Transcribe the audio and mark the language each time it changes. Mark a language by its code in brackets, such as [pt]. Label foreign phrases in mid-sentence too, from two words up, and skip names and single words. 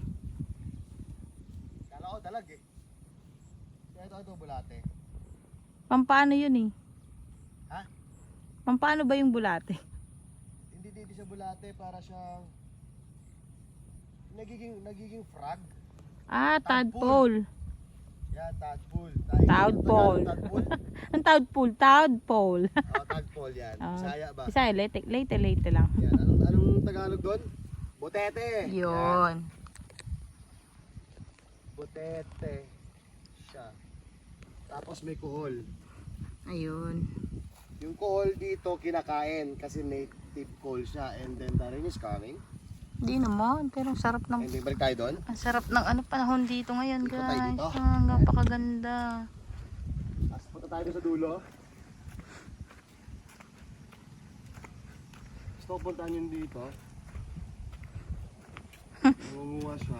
[tl] Kala ko dalag eh. Kaya ito bulate. Pampaano yun eh? Ha? Pampaano ba yung bulate? Hindi siya bulate, para siyang nagiging frog. Ah, Tadpole. tadpole. Yan, tadpole. Tadpole. Tadpole? Ang tadpole, tadpole. Oh, tadpole yan. Bisaya ba? Bisaya, late lang. Yan, anong Tagalog doon? Butete. Yan. Yun. Butete siya. Tapos may kuhol. Ayun. Yung kuhol dito kinakain kasi [en] native coal [tl] siya, [en] and then the rain is coming. [tl] Hindi naman, pero ang sarap ng [en] And then [tl] balik tayo doon. ang sarap ng ano panahon dito ngayon, Dito tayo guys. dito. Ah, napakaganda. As punta tayo doon sa dulo. Gusto ko puntahan yun dito. Nangunguha siya.